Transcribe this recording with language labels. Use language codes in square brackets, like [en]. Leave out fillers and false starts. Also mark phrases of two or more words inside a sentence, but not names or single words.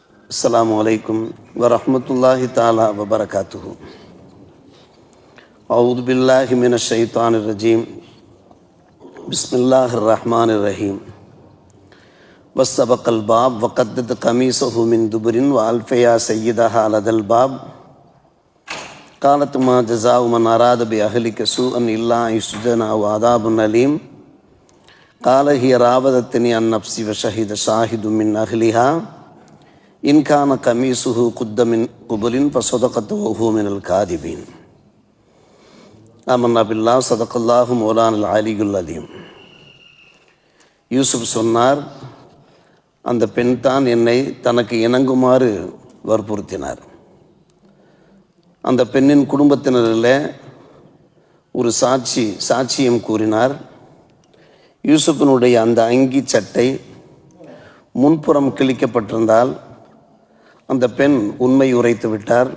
[ar] السلام عليكم ورحمة الله تعالى وبركاته. أعوذ بالله من الشيطان الرجيم. بسم الله الرحمن الرحيم. واستبقا الباب وقدت قميصه من دبر وألفيا سيدها لدى الباب. قالت ما جزاء من أراد بأهلك سوءا إلا أن يسجن أو عذاب أليم. قال هي راودتني عن نفسي وشهد شاهد من أهلها إن كان قميصه قد من قبل فصدقت وهو من الكاذبين. آمنا بالله صدق الله مولانا العلي العظيم. [ta] யூசுப் சொன்னார், அந்த பெண் தான் என்னை தனக்கு இணங்குமாறு வற்புறுத்தினார். அந்த பெண்ணின் குடும்பத்தினரில் ஒரு சாட்சியம் கூறினார். யூசுஃபினுடைய அந்த அங்கி சட்டை முன்புறம் கிழிக்கப்பட்டிருந்தால் அந்த பெண் உண்மை உரைத்து விட்டார்.